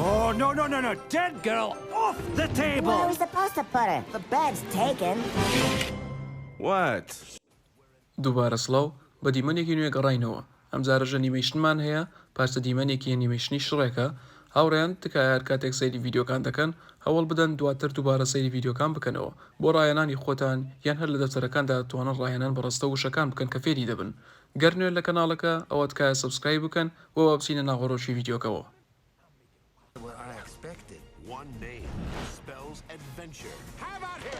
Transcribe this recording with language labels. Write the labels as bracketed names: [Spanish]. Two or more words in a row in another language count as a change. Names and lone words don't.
[English] No. Dead girl off the table. Where are we supposed to put her? The bed's taken. What? [Central Kurdish] دووبارە سڵاو بە دیمەنێکی نوێ گەڕاینەوە ئەم جارەژە نیمەیشنمان هەیە پاشتە دیمەنێکی نیمەشنی شڕێکە هاوڕێیان تکایە هەر کاتێک سەیری ڤیددیوکان دەکەن هەوڵ بدەن دواتر دووبارە سەیری ڤیددیوکان بکەنەوە بۆ ڕایەنانی خۆتان یان هەر لە دەفتەرەکاندا توانن ڕایەنان بەڕستە وشەکان بکەن کە فێری دەبن گەر نوێ لە کەناڵەکە ئەوە تکایە سبسکرایب بکەن بۆ بچینە ناوەڕۆژی ڤیددیوکەوە. [English] What I expected. One name spells adventure. How about him?